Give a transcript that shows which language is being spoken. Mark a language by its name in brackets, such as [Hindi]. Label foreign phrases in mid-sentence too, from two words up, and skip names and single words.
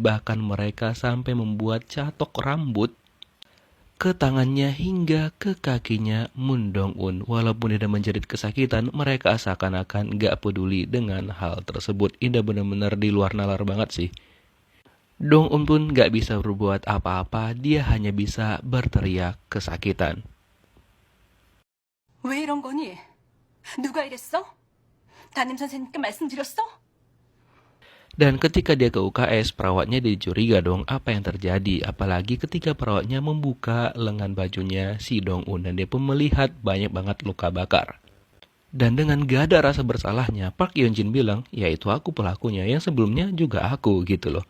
[Indonesian] Bahkan mereka sampai membuat catok rambut ke tangannya hingga ke kakinya Moon Dong-un. Walaupun dia menjerit kesakitan, mereka seakan-akan nggak peduli dengan hal tersebut. Ini benar-benar di luar nalar banget sih. Dong-un pun gak bisa berbuat apa-apa, dia hanya bisa berteriak kesakitan. [Korean] 왜 이런 거니? 누가 이랬어? 담임 선생님께 말씀드렸어? [Indonesian] Dan ketika dia ke UKS, perawatnya dicuriga dong apa yang terjadi. Apalagi ketika perawatnya membuka lengan bajunya si Dong-un dan dia pun melihat banyak banget luka bakar. Dan dengan gak ada rasa bersalahnya, Park Hyun-jin bilang, ya itu aku pelakunya, yang sebelumnya juga aku gitu loh.